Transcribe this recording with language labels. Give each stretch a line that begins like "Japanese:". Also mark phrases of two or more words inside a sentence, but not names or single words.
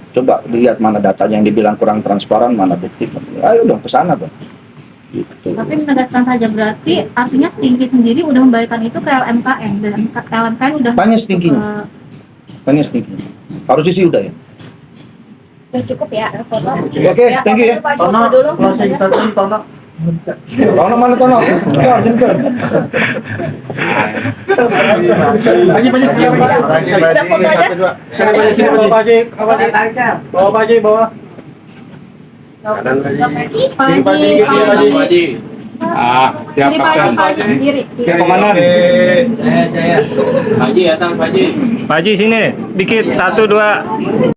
Indonesian: Coba lihat mana datanya yang dibilang kurang transparan, mana bukti. Ayo dong ke sana dong. Gitu. Tapi menegaskan saja berarti artinya Stinky sendiri udah membalikan itu ke LMKM dan LMKM udah Tanya Stinky-nya. Tanya Stinky. Harusnya sih udah ya. Udah cukup ya foto. Oke,
English: thank you ya.
Indonesian: Tono,
English: closing statement
Indonesian: Tono. Tono mana Tono? Paji sekali lagi. Terima kasih, Udah foto Baji. aja. Sekali lagi sini Paji. Bawa Paji, bawa. Paji. Siap Jadi Kapten. Paji sendiri. Komandan. Jaya. Paji datang Paji. Paji sini, dikit, 1, 2.